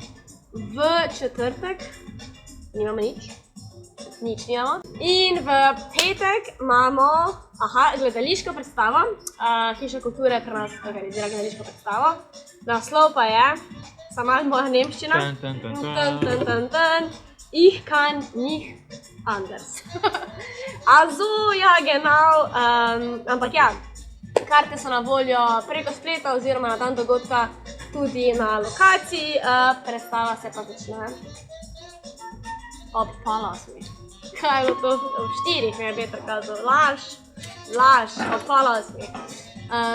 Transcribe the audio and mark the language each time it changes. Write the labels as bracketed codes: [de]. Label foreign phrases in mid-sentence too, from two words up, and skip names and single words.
[sl] V četrtek nimamo nič nimamo. In v petek imamo gledališko predstavo, Hiša kulture pri nas organizira gledališko predstavo. Naslov pa je, sama moja nemščina, [de] Ich kann nicht anders. Also, ja, genau, [sl] ampak ja, karte so na voljo preko spleta oziroma na dan dogodka tudi na lokaciji, predstava se pa začne ob 7:30. Kaj je bilo to? Ob 4 mi je Peter kazal, laž, ob 7:30.